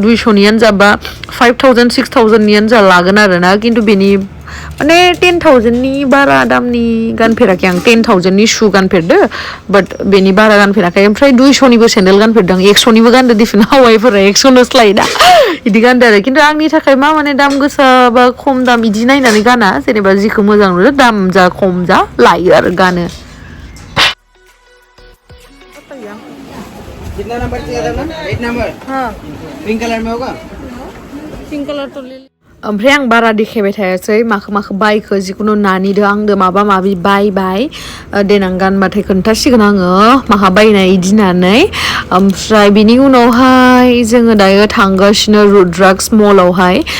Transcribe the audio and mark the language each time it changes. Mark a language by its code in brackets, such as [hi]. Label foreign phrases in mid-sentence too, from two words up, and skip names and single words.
[brx] 200नियानो जा बा 5000 6000नियानो जा लागोन आरोना खिन्थु बेनि माने 10,000नि बारा दामनि गानफेराखै आं 10,000नि शु गानफेरदो बाट बेनि बारा गानफेराखै ओमफ्राय 200निबो सेन्डेल गानफेरदों 100निबो गानदो दिफिन हावाइफोरा 100नोसो लायोदा बिदि गानदो आरो खिन्थु आंनि थाखाय मा माने दाम गोसा बा खम दाम बिदि नायनानै गाना जेनेबा जिखौ मोजां नुयो दाम जा खम जा लायो आरो गानो [hi] कितना नंबर चाहिए था ना 8 नंबर हाँ [en] pink colour [hi] में होगा [en] pink colour [hi] तो ले [brx] ओमफ्राय आं बारा देखायबाय थायासै माखो बायखो जिखुनु नानिदो आंदो माबा माबि बायबाय देनां गानबाथाय खोन्थासिगोन आङो माहा बायनाय इदि होननानै ओमफ्राय बिनि उनावहाय जोङो दायो थांगासिनो रुद्राक्स मलावहाय